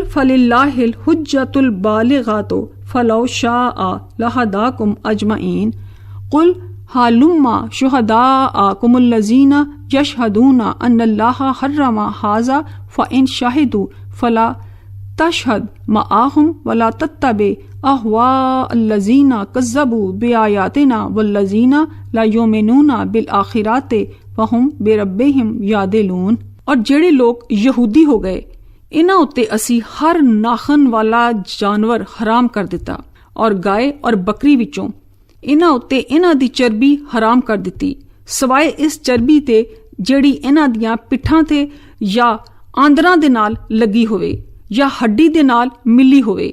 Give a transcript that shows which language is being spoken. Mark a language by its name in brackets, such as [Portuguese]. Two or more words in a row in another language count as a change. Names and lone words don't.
[Arabic] فَلِلَّهِ الْحُجَّةُ الْبَالِغَةُ فَلَوْ شَاءَ لَهَدَاكُمْ أَجْمَعِينَ قُلْ هَلُمَّ شُهَدَاءَكُمُ الَّذِينَ يَشْهَدُونَ أَنَّ اللَّهَ حَرَّمَ هَذَا فَإِنْ شَهِدُوا فَلَا تَشْهَدْ مَعَهُمْ وَلَا تَتَّبِعْ أَهْوَاءَ الَّذِينَ كَذَّبُوا بِآيَاتِنَا وَالَّذِينَ لَا يُؤْمِنُونَ بِالْآخِرَةِ وَهُمْ بِرَبِّهِمْ يَعْدِلُونَ। [Punjabi] اور ਜਿਹੜੇ ਲੋਕ ਯਹੂਦੀ ਹੋ ਗਏ, ਇਹਨਾਂ ਉੱਤੇ ਅਸੀਂ ਹਰ ਨਾਖਨ ਵਾਲਾ ਜਾਨਵਰ ਹਰਾਮ ਕਰ ਦਿੱਤਾ, ਔਰ ਗਾਏ ਔਰ ਬੱਕਰੀ ਵਿੱਚੋਂ ਇਹਨਾਂ ਉੱਤੇ ਇਹਨਾਂ ਦੀ ਚਰਬੀ ਹਰਾਮ ਕਰ ਦਿੱਤੀ, ਸਵਾਏ ਇਸ ਚਰਬੀ ਤੇ ਜਿਹੜੀ ਇਹਨਾਂ ਦੀਆਂ ਪਿੱਠਾਂ ਤੇ ਜਾਂ ਆਂਦਰਾਂ ਦੇ ਨਾਲ ਲੱਗੀ ਹੋਵੇ ਜਾਂ ਹੱਡੀ ਦੇ ਨਾਲ ਮਿਲੀ ਹੋਵੇ।